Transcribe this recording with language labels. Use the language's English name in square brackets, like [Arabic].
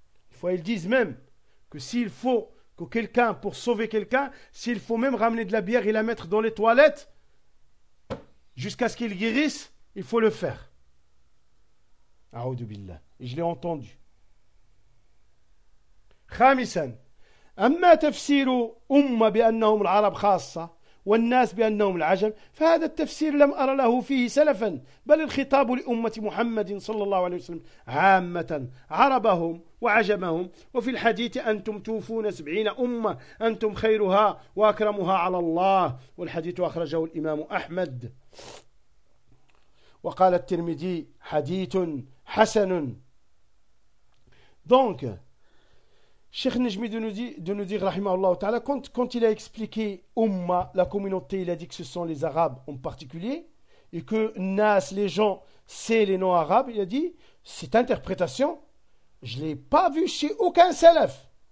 [French] Des fois, ils disent même que s'il faut que quelqu'un, pour sauver quelqu'un, s'il faut même ramener de la bière et la mettre dans les toilettes, jusqu'à ce qu'il guérisse, il faut le faire. A'oudou billah. Et je l'ai entendu. [Arabic] خامسا أما تفسير أمة بأنهم العرب خاصة والناس بأنهم العجم فهذا التفسير لم أرى له فيه سلفا بل الخطاب لأمة محمد صلى الله عليه وسلم عامة عربهم وعجمهم وفي الحديث أنتم توفون 70 أمة أنتم خيرها وأكرمها على الله والحديث أخرجه الإمام أحمد وقال الترمذي حديث حسن. Donc [French] Cheikh Najmi de nous dire, rahimahullah ta'ala, quand il a expliqué Umma, la communauté, il a dit que ce sont les Arabes en particulier, et que Nas, les gens, c'est les non-Arabes, il a dit, cette interprétation, je ne l'ai pas vue chez aucun salaf.